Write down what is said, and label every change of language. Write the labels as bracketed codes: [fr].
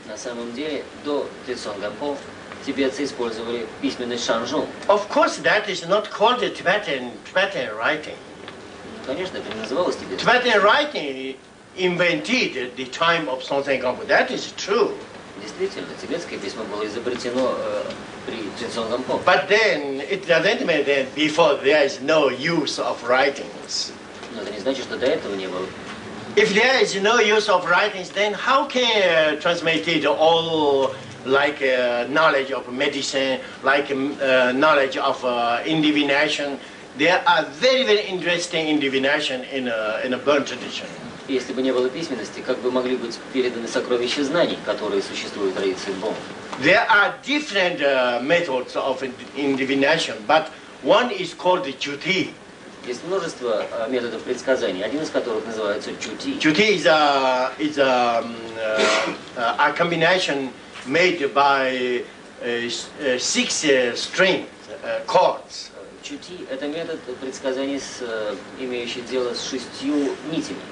[ru] На самом деле, до Трицон Гампо тибетцы использовали письменность шанжун. [en] Of course, that is not called Tibetan writing. [ru] Конечно, это не называлось тибетским. [en] Tibetan writing invented the time of Songtsen Gampo. That is true. [ru] Действительно, тибетское письмо было изобретено при Трицон Гампо. [en] But then it doesn't mean that before there is no use of writings. [ru] Но это не значит, что до этого не было. [en] If there is no use of writings, then how can transmit it all like knowledge of medicine, like knowledge of divination? There are very interesting in divination in a Burn tradition. [ru] Если бы не было письменности, как бы могли быть переданы сокровища знаний, которые существуют в традиции Бон? [en] There are different methods of divination, but one is called the Juti. [ru] Есть множество методов предсказаний, один из которых называется чути. [en] Juti is a combination made by 6 string chords. [ru] Чути – это метод предсказаний, имеющий дело с 6 нитями.